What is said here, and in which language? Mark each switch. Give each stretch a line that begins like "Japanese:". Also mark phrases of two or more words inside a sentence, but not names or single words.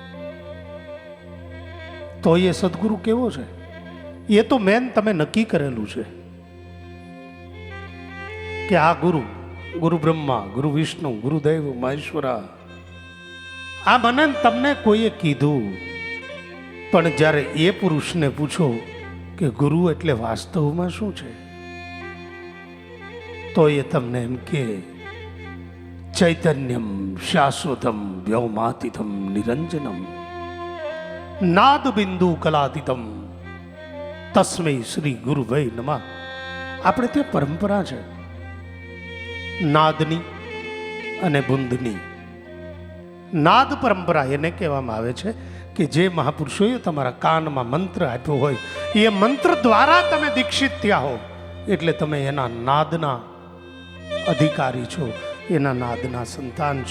Gujarati: તો એ સદગુરુ કેવો છે એ તો મેન તમે નક્કી કરેલું છે કે આ ગુરુ
Sanskrit: ગુરુ બ્રહ્મા ગુરુ વિષ્ણુ ગુરુદેવ મહેશ્વરા
Gujarati: આ મને તમને કોઈએ કીધું। પણ જ્યારે એ પુરુષને પૂછો કે ગુરુ એટલે વાસ્તવમાં શું છે તો એ તમને એમ કે
Sanskrit: चैतन्यम शाश्वतम व्योमातीतम निरंजनम नाद बिंदु कलातीतम तस्मै श्री गुरुवे नमः।
Gujarati: આપણે તે પરંપરા છે નાદની અને બુંદની। નાદ પરંપરા એને કહેવામાં આવે છે કે જે મહાપુરુષોએ તમારા કાનમાં મંત્ર આપ્યો હોય એ મંત્ર દ્વારા તમે દીક્ષિત થયા હો એટલે તમે એના નાદના અધિકારી છો, એના નાદના સંતાન છો।